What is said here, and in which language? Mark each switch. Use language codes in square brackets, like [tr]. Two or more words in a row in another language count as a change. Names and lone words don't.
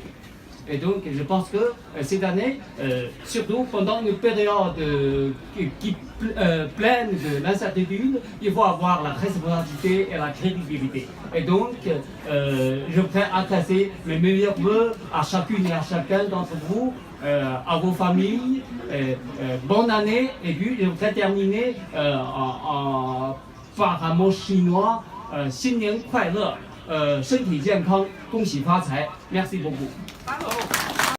[fr] Et donc, je pense que cette année, surtout pendant une période pleine d'incertitude, il faut avoir la responsabilité et la crédibilité. Et donc, je voudrais adresser mes meilleurs vœux à chacune et à chacun d'entre vous, à vos familles. Bonne année. Et puis, je voudrais terminer par un mot chinois, [zh] 新年快乐，身体健康，恭喜发财。 [fr] Merci beaucoup.